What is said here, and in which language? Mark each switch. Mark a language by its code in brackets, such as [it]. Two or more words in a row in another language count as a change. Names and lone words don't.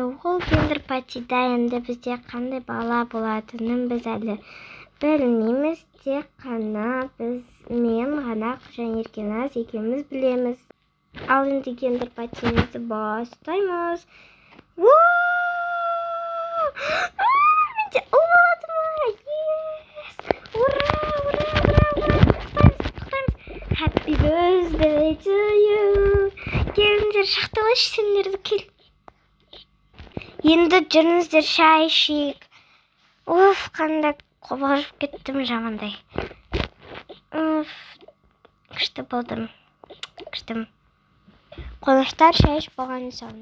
[kk] Ол гендер патида енді бізде қандай бала болатынын біз әлі білмейміз. Тек қана мен ғана және Еркеназ екеуміз білеміз. Ал енді гендер патимізді бастаймыз. Менде ұл болады ма? [en] Yes! Ура! Happy birthday to you. [kk] Келіңдер, шақты ғой сендерді кел. Енді жүріңіздер шай ішейік. Уф, қандай қобалжып кеттім жамандай. Уф, күшті болдым. Қонақтар шай ішіп болған соң.